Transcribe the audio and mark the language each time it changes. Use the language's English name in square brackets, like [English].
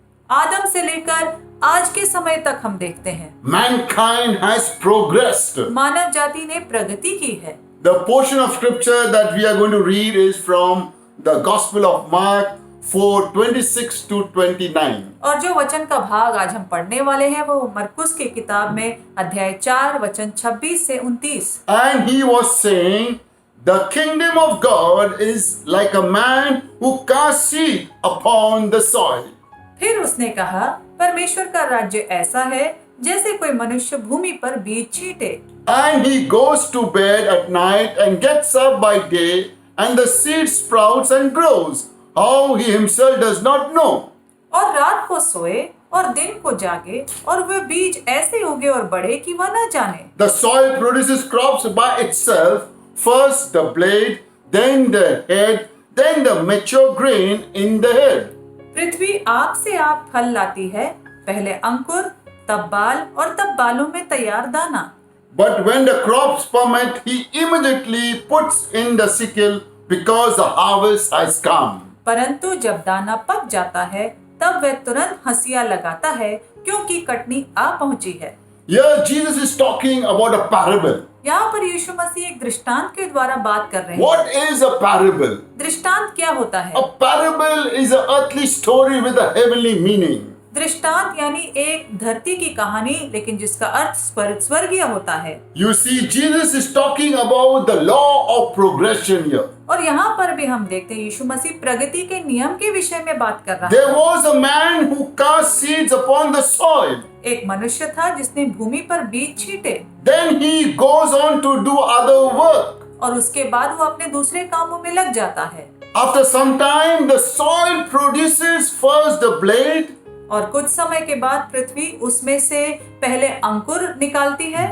[Hindi] आदम से लेकर आज के समय तक हम देखते हैं [English] mankind has progressed. [Hindi] मानव जाति ने प्रगति की है। [English] The portion of scripture that we are going to read is from the Gospel of Mark 4:26 to 29. [Hindi] और जो वचन का भाग आज हम पढ़ने वाले हैं वो मरकुस की किताब में अध्याय 4 वचन 26 से 29। [English] And he was saying, the kingdom of God is like a man who casts seed upon the soil. [Hindi] फिर उसने कहा परमेश्वर का राज्य ऐसा है जैसे कोई मनुष्य भूमि पर बीज छींटे। [English] And he goes to bed at night and gets up by day, and the seed sprouts and grows. How he himself does not know. [Hindi] और रात को सोए और दिन को जागे और वे बीज ऐसे उगे और बढ़े कि वह न जाने। [English] The soil produces crops by itself. First the blade, then the head, then the mature grain in the head. [Hindi] पृथ्वी आप से आप फल लाती है, पहले अंकुर, तब बाल और तब बालों में तैयार दाना। [English] But when the crops ferment, he immediately puts in the sickle because the harvest has come. [Hindi] परंतु जब दाना पक जाता है तब वह तुरंत हंसिया लगाता है क्योंकि कटनी आ पहुंची है। [English] Here Jesus is talking about a parable. [Hindi] यहाँ पर यीशु मसीह एक दृष्टांत के द्वारा बात कर रहे हैं। [English] What is a parable? [Hindi] दृष्टांत क्या होता है? [English] A parable is an earthly story with a heavenly meaning. [Hindi] दृष्टांत यानी एक धरती की कहानी लेकिन जिसका अर्थ स्वर्गीय होता है। [English] You see, Jesus is talking about the law of progression here. [Hindi] और यहाँ पर भी हम देखते हैं यीशु मसीह प्रगति के नियम के विषय में बात कर रहा है। [English] There was a man who cast seeds upon the soil. [Hindi] एक मनुष्य था जिसने भूमि पर बीज छींटे। [English] Then he goes on to do other work. [Hindi] और उसके बाद वो अपने दूसरे कामों में लग जाता है। [English] After some time, the soil produces first the blade, [Hindi] और कुछ समय के बाद पृथ्वी उसमें से पहले अंकुर निकालती है,